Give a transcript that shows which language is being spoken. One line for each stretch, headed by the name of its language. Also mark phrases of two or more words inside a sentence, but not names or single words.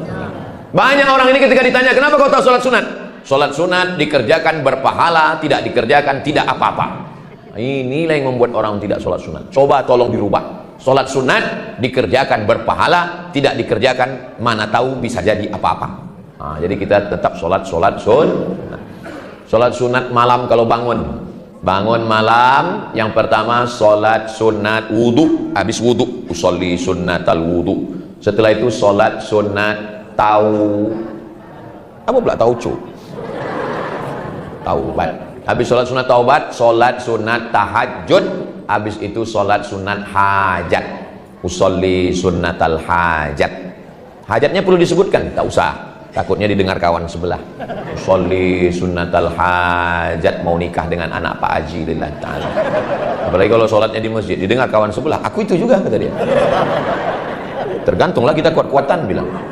Indonesian: Banyak orang ini ketika ditanya, kenapa kau tahu solat sunat? Solat sunat dikerjakan berpahala, tidak dikerjakan tidak apa-apa. Inilah yang membuat orang tidak solat sunat. Coba tolong dirubah. Solat sunat dikerjakan berpahala, tidak dikerjakan mana tahu bisa jadi apa-apa. Nah, jadi kita tetap solat sun. Solat sunat malam kalau bangun malam, yang pertama solat sunat wudu, habis wudu
Arabic: أصلي سنة الوضوء.
Indonesian: Setelah itu solat sunat taubat. Habis solat sunat taubat, solat sunat tahajud. Habis itu solat sunat hajat,
Arabic: أصلي سنة الحاجة.
Indonesian: Hajatnya perlu disebutkan? Tak usah, takutnya didengar kawan sebelah.
Arabic: أصلي سنة الحاجة,
Indonesian: mau nikah dengan anak Pak Haji
Arabic: لله تعالى.
Indonesian: Apalagi kalau sholatnya di masjid, didengar kawan sebelah, aku itu juga, kata dia. Tergantunglah kita kuat-kuatan bilang.